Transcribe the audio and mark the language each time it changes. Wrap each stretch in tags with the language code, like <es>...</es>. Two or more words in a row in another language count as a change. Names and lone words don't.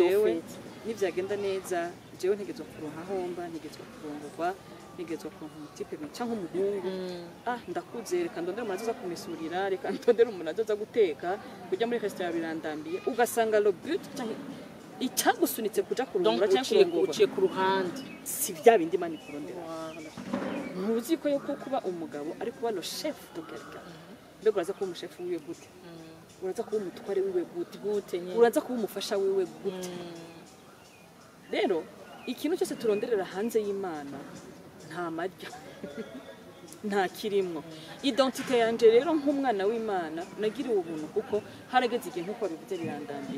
<rn>jewe nivyagenda neza jewe ntegezwa kuronka homba ntegezwa kurongorwa ntegezwa kuronka umutipe bica nk'umuhungu ndakuze reka ndondera umuntu azoza kumisurira reka ndondera umuntu azoza guteka kujya muri restaurant birandambiye ugasanga</rn> <fr>le but</fr> <rn>icyagusunitse kuja kurongora cyangwa kurongorwa uciye ku ruhande si bya bindi mani kurondera ntuzi ko yo kuba umugabo ari kuba</rn> <fr>le chef de quelqu'un</fr> <rn>mbega uraza kuba umushefu wiwe gute uraza kuba umutware wiwe gute uraza kuba umufasha wiwe gute rero ikintu cyose turonderera hanze y'Imana nta marya nta kirimwo identité yanje rero nk'umwana w'Imana nagiriwe ubuntu kuko harageze igihe nkuko bivuze birandambiye</rn>